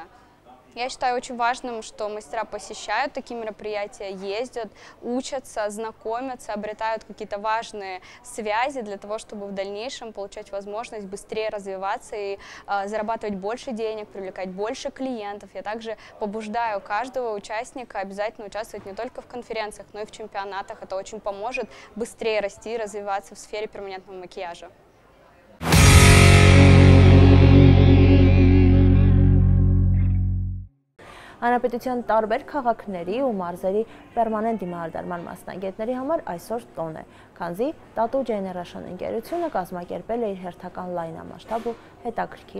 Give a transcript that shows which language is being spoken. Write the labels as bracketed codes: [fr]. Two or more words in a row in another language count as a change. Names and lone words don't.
[ru] Я считаю очень важным, что мастера посещают такие мероприятия, ездят, учатся, знакомятся, обретают какие-то важные связи для того, чтобы в дальнейшем получать возможность быстрее развиваться и зарабатывать больше денег, привлекать больше клиентов. Я также побуждаю каждого участника обязательно участвовать не только в конференциях, но и в чемпионатах. Это очень поможет быстрее расти и развиваться в сфере перманентного макияжа. [hy] Հանրապետության տարբեր քաղաքների ու մարզերի պերմանենտ դիմահարդարման մասնագետների համար այսօր տոն է, քանզի Tattoo Generation ընկերությունը կազմակերպել է իր հերթական լայնամասշտաբ ու հետաքրքիր,